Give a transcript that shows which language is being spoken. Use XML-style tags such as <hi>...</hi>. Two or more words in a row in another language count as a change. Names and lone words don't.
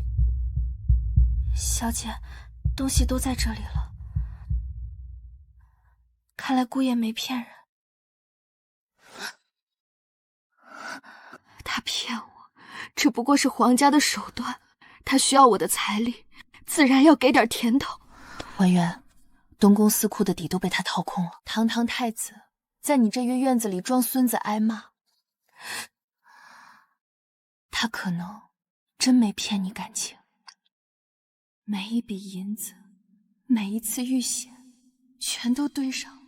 <zh>小姐，東西都在這裡了，看來姑爺沒騙人。他騙我，只不過是皇家的手段，他需要我的財力，自然要給點甜頭。婉媛，東宮司庫的底都被他掏空了。堂堂太子，在你這月院子裡裝孫子挨罵，他可能真沒騙你感情。每一筆銀子，每一次遇險，全都對上了。</zh>